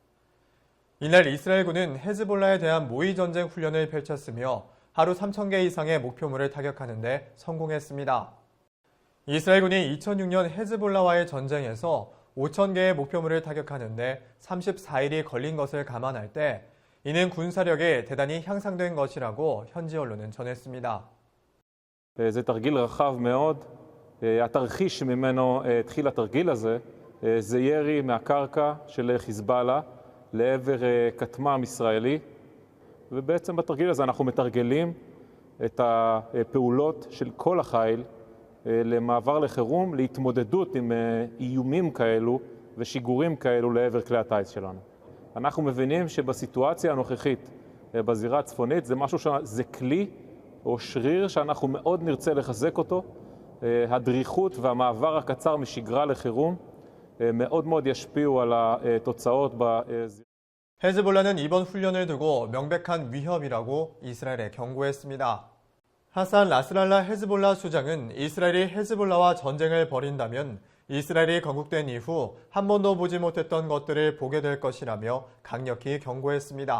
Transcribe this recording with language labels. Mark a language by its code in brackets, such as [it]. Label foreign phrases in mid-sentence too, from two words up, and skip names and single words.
[ko] 이날 이스라엘군은 헤즈볼라에 대한 모의 전쟁 훈련을 펼쳤으며 하루 3,000개 이상의 목표물을 타격하는 데 성공했습니다. 이스라엘군이 2006년 헤즈볼라와의 전쟁에서 5,000개의 목표물을 타격하는 데 34일이 걸린 것을 감안할 때 이는 군사력이 대단히 향상된 것이라고 현지 언론은 전했습니다. [he] זה תרגיל רחב מאוד. התרחיש ממנו התחיל התרגיל הזה זה ירי מהקרקע של חיזבאללה לעבר כטמ"ם ישראלי, ובעצם בתרגיל הזה אנחנו מתרגלים את הפעולות של כל החיל למעבר לחירום, להתמודדות עם איומים כאלו ושיגורים כאלו לעבר כלי הטייס שלנו. אנחנו מבינים שבסיטואציה הנוכחית בזירה הצפונית זה משהו זה כלי או שריר שאנחנו מאוד נרצה לחזק אותו. הדריכות והמעבר הקצר משגרה לחירום מאוד מאוד ישפיעו על התוצאות בזירה. [ko] 헤즈볼라는 이번 훈련을 두고 명백한 위협이라고 이스라엘에 경고했습니다. 하산 나스랄라 헤즈볼라 수장은 이스라엘이 헤즈볼라와 전쟁을 벌인다면 이스라엘이 건국된 이후 한 번도 보지 못했던 것들을 보게 될 것이라며 강력히 경고했습니다.